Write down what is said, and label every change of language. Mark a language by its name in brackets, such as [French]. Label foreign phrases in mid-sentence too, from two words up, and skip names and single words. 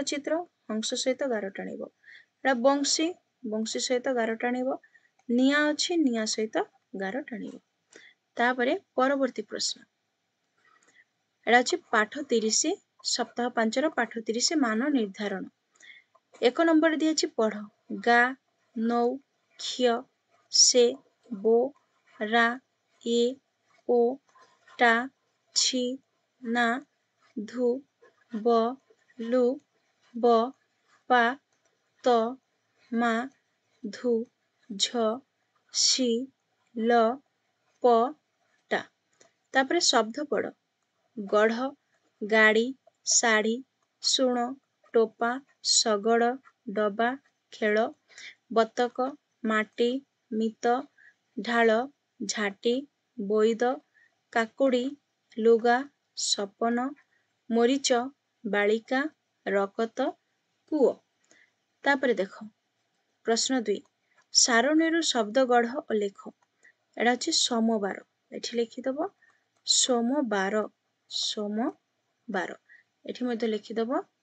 [Odia] ଚିତ୍ର ହଂସ ସହିତ ଗାର ଟାଣିବ ଏଟା ବଂଶୀ ବଂଶୀ ସହିତ ଗାର ଟାଣିବ ନିଆ ଅଛି ନିଆ ସହିତ ଗାର ଟାଣିବ ତାପରେ ପରବର୍ତ୍ତୀ ପ୍ରଶ୍ନ ଏଟା ହେଉଛି ପାଠ 30 ସପ୍ତାହ 5 ର ପାଠ 30 ମାନ ନିର୍ଦ୍ଧାରଣ 1 ନମ୍ବର ଦିଆ ଅଛି ପଢ଼ ଗ ନ କ୍ଷ ସେ ବୋ ର ଏ ଓ ଟ ଛି ନା ଧୁ ବ ଲୁ ବ ପା ତ ମା ଧୁ ଝ ସୀ ଲ ପ ଟା ତାପରେ ଶବ୍ଦ ପଢ଼ ଗଢ଼ ଗାଡ଼ି ଶାଢ଼ୀ ଶୁଣ ଟୋପା ଶଗଡ଼ ଡବା ଖେଳ ବତକ ମାଟି ମିତ ଢାଲ ଝାଟି ବୋଇଦ କାକୁଡ଼ି ଲୁଗା ସପନ ମରିଚ ବାଳିକା ରକତ କୁଅ ତାପରେ ଦେଖ ପ୍ରଶ୍ନ 2 ସାରଣୀରୁ ଶବ୍ଦ ଗଢ଼ ଆଉ ଲେଖ ଏଟା ହେଉଛି ସୋମବାର ଏଠି ଲେଖିଦବ ସୋମବାର ସୋମବାର ଏଠି ମଧ୍ୟେ ଲେଖିଦବ